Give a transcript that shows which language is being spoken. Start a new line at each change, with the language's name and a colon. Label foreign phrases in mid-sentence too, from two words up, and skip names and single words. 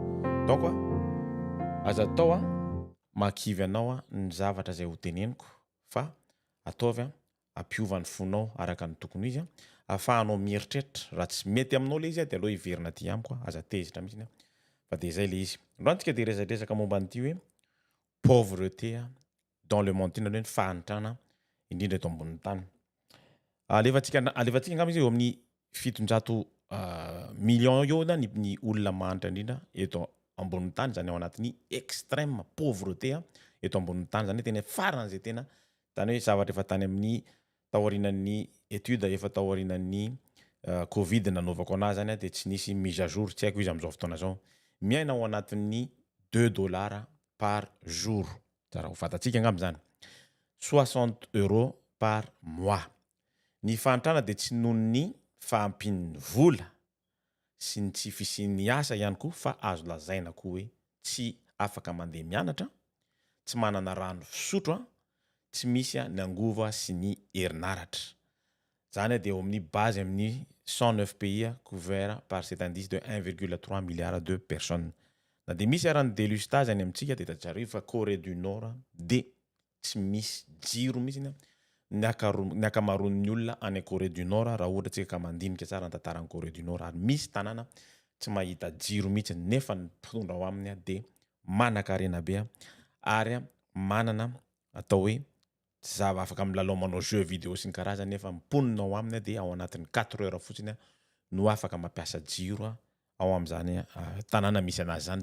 Malagasy: Donc aza atao makivy anao ny zavatra zay ho teneniko fa ataovy ampiova ny fonao araka ny tokony izy ahafahanao mieritreritra. Raha tsy mety aminao le izy dia aleo hiverina aty amiko aza tezitra mihitsy fa dia zay le izy. Androantsika dia resadresaka momba an'ity hoe
French: pauvreté dans le monde,
Malagasy: ny fahantrana indrindra eto ambonin'ny tany. Alefantsika angamba izy eo amin'ny 700 million eo ny olona mahantra indrindra eto ambonin'ny tany, zany ao anatin'ny
French: extrême pauvreté
Malagasy: eto ambonin'ny tany, zany tena faran'izay tena tany hoe zavatra efa tany amin'ny taorianan'ny étude efa taorianan'ny Covid nanaovako anazy zany dia tsy nisy
French: mise à jour,
Malagasy: tsy haiko izy amin'izao fotoana zao. Miaina ao anatin'ny $2
French: par jour,
Malagasy: raha ho fantatsika angamba zany 60 €
French: par mois.
Malagasy: Ny fahantrana dia tsy noho ny fahampin'ny vola sy ny tsy fisian'ny asa ihany koa fa azo lazaina koa hoe tsy afaka mandeha mianatra, tsy manana rano fisotro, tsy misy ny angova sy ny herinaratra. Zany dia eo amin'ny base amin'ny
French: 109 pays couverts par cet indice de 1,3 milliard de personnes.
Malagasy: Na dia misy arany délestage any amintsika dia tadjareo fa Corée du Nord dia tsy misy jiro mihitsy ny akamaroan'ny olona any Corée du Nord raha ohatra tsika ka mandinika tsara ny tantaran'ny Corée du Nord ary misy tanàna tsy mahita jiro mihitsy nefa ny mpitondra ao aminy dia manan-karena be ary manana atao hoe zava afaka milalao manao
French: jeu vidéo
Malagasy: sy ny karazany nefa mponina ao aminy dia ao anatin'ny 4 heures fotsiny no afaka mampiasa jiro ao amin'izany tanàna misy anazy zany.